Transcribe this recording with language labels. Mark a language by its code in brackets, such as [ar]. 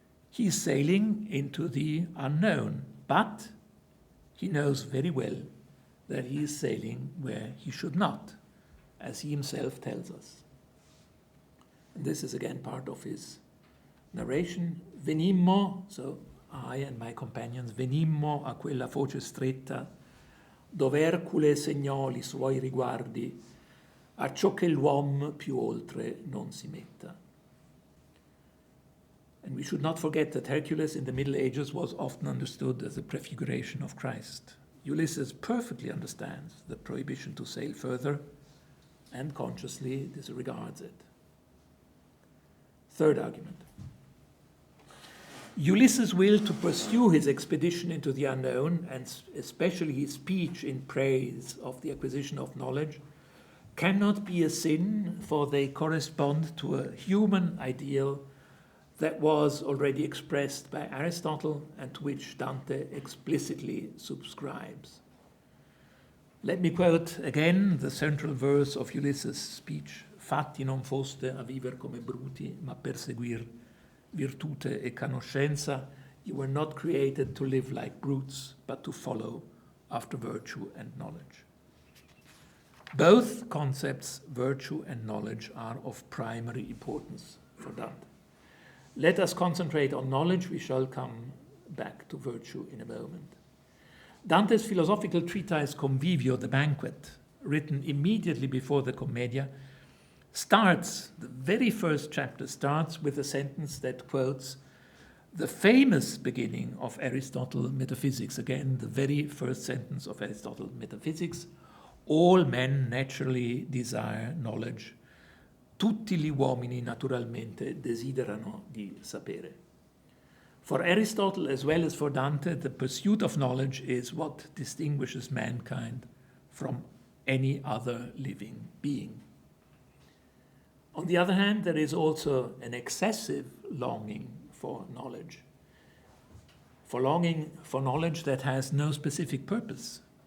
[en] He is sailing into the unknown, but he knows very well that he is sailing where he should not, as he himself tells us. And this is again part of his narration. [it] Venimmo, [en] so I and my companions, [it] venimmo a quella foce stretta, dove Ercule segnò li suoi riguardi, a ciò che l'uomo più oltre non si metta. [en] And we should not forget that Hercules in the Middle Ages was often understood as a prefiguration of Christ. Ulysses perfectly understands the prohibition to sail further and consciously disregards it. Third argument. Ulysses' will to pursue his expedition into the unknown, and especially his speech in praise of the acquisition of knowledge, cannot be a sin, for they correspond to a human ideal that was already expressed by Aristotle and to which Dante explicitly subscribes. Let me quote again the central verse of Ulysses' speech. [it] Fatti non foste a viver come bruti, ma perseguir virtute e conoscenza. [en] You were not created to live like brutes, but to follow after virtue and knowledge. Both concepts, virtue and knowledge, are of primary importance for Dante. Let us concentrate on knowledge. We shall come back to virtue in a moment. Dante's philosophical treatise Convivio, the Banquet, written immediately before the Commedia, the very first chapter starts with a sentence that quotes the famous beginning of Aristotle Metaphysics. Again, the very first sentence of Aristotle Metaphysics. All men naturally desire knowledge. [it] Tutti gli uomini naturalmente desiderano di sapere. [en] For Aristotle, as well as for Dante, the pursuit of knowledge is what distinguishes mankind from any other living being. On the other hand, there is also an excessive longing for knowledge, for longing for knowledge that has no specific purpose.